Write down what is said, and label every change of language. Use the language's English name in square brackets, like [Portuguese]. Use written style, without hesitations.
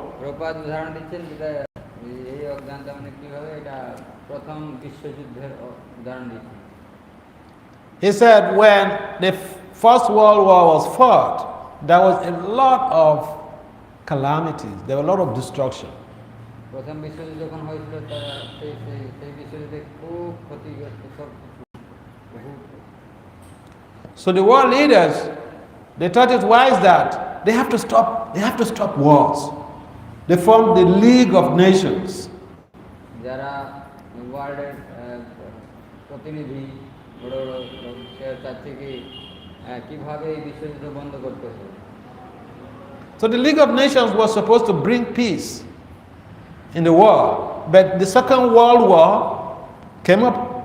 [Bangla] প্রপাত উদাহরণ দিচ্ছেন যেটা এই অজ্ঞানতা মানে কিভাবে এটা প্রথম বিশ্বযুদ্ধের উদাহরণ দিচ্ছেন। [English] He said when the First World War was fought, there was a lot of calamities, there were a lot of destruction. [Bangla] প্রথম বিশ্বযুদ্ধ যখন হয়েছিল তারা সেই বিশ্বযুদ্ধে খুব ক্ষতিগ্রস্ত সব। [English] So the world leaders, they thought it wise that they have to stop wars. They formed the League of Nations. [Bangla] যারা ওয়ার্ল্ডের প্রতিনিধি বড় বড় চাচ্ছে কি কিভাবে এই বিশ্বযুদ্ধ বন্ধ করতে হবে। [English] So the League of Nations was supposed to bring peace in the world, but the Second World War came up.